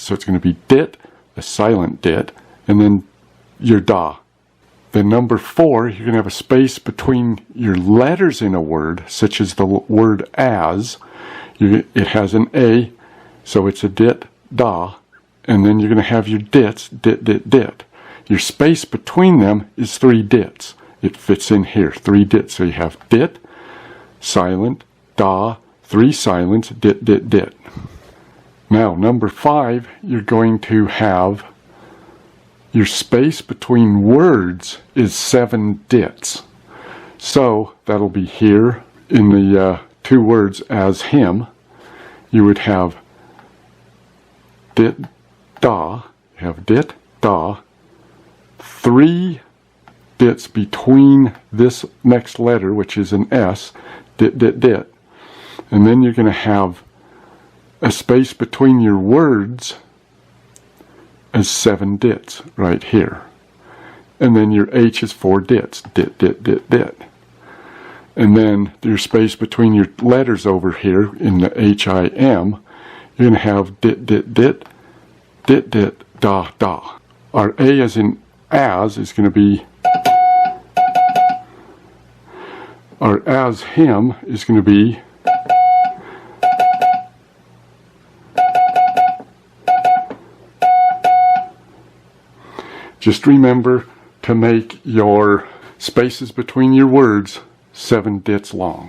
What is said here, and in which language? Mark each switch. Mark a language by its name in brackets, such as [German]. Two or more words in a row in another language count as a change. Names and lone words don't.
[English] So it's going to be dit, a silent dit, and then your dah. Then number 4, you're going to have a space between your letters in a word, such as the word as. It has an A, so it's a dit, dah, and then you're going to have your dits, dit, dit, dit. Your space between them is 3 dits. It fits in here, 3 dits. So you have dit, silent, dah, 3 silents, dit, dit, dit. Now, number 5, you're going to have your space between words is 7 dits. So that'll be here in the two words as him. You would have dit, da, have dit, da, 3 dits between this next letter, which is an S, dit, dit, dit. And then you're going to have a space between your words as 7 dits right here. And then your H is 4 dits, dit, dit, dit, dit. And then your space between your letters over here in the HIM, you're going to have dit, dit, dit, dit, dit, da, da. Our A as in as is going to be, our as him is going to be just remember to make your spaces between your words 7 dits long.